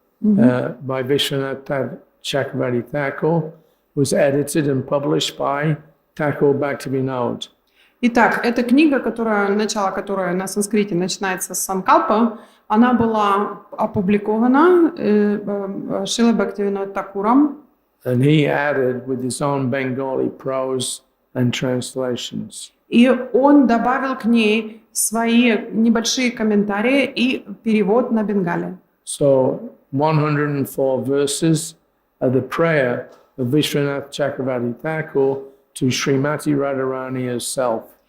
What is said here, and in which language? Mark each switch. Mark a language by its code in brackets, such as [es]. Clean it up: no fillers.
[en] by Vishwanath Chakravarti Thakur, was edited and published by Thakur Bhaktivinoda. [ru] Итак, эта книга, начало которой на санскрите начинается с Санкалпа, она была опубликована Шрилой Бхактивинод Такуром. [en] And he added with his own Bengali prose and translations. [ru] И он добавил к ней свои небольшие комментарии и перевод на бенгале. [en] So 104 verses are the prayer of Vishwanath Chakravarti Thakur to Srimati Radharani herself.